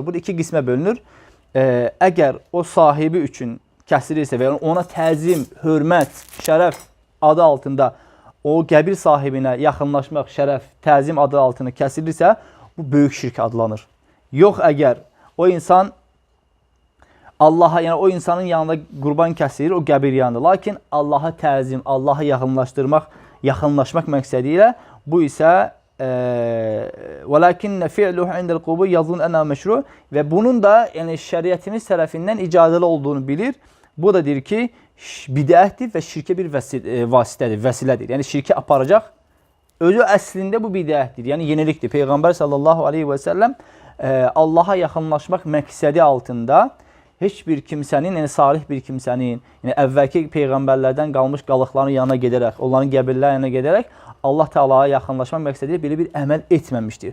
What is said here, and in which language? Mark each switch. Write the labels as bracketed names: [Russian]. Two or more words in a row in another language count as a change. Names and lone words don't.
[Azerbaijani] Burada iki qismə bölünür. Əgər o sahibi üçün kəsilirsə və ona təzim, hörmət, şərəf adı altında o qəbir sahibinə yaxınlaşmaq, şərəf, təzim adı altında kəsilirsə, bu böyük şirk adlanır. Yox, əgər o insan Allaha, yəni o insanın yanında qurban kəsilir, o qəbir yanında. Lakin Allaha təzim, Allaha yaxınlaşmaq məqsədi ilə bu isə [Arabic] وَلَكِنَّ فِعْلُهُ عِنْدَ الْقُبُورِ يَظُنُّ أَنَّهُ مَشْرُوعٌ [Azerbaijani] və bunun da yəni şəriətimiz tərəfindən icazəli olduğunu bilir. Bu da deyir ki, bidətdir və şirkə bir vasitədir, vəsilədir. Yəni şirkə aparacaq. Özü əslində bu bidətdir, yəni yenilikdir. Peyğəmbər [Arabic] صلى الله عليه وسلم [Azerbaijani] Allaha yaxınlaşmaq məqsədi altında heç bir kimsənin, yəni salih bir kimsənin, yəni əvvəlki peyğəmbərlərdən qalmış qalıqların yanına gedərək, onların qəbirlər yanına gedərək Allah Taala'ya yaxınlaşmaq məqsədilə belə bir əməl etməmişdir.